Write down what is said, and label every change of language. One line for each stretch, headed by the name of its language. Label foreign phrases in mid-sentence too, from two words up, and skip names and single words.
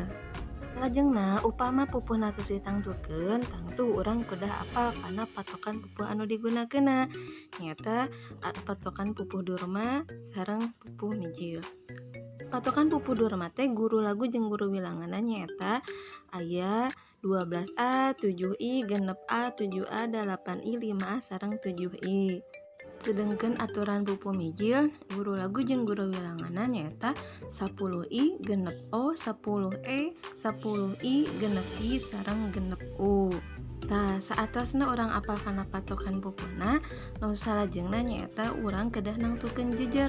Sundanese: Lajengna upama pupuhna tos ditangtukeun, tangtu urang kedah apal kana patokan pupuh anu digunakeunna. Nyaeta patokan pupuh durma sareng pupuh mijil. Patokan pupuh durma teh guru lagu jeung guru wilanganna nyaeta aya 12A, 7I, genep A, 7A, 8I, 5A sareng 7I. Sedengkeun aturan pupuh mijil, guru lagu jeung guru wilanganna nyaeta 10I, genep O, 10E, 10I, genep I sareng genep U. Tah, saatasna urang apal kana patokan pupuhna, nu salajengna nyaeta urang kedah nangtukeun jejer.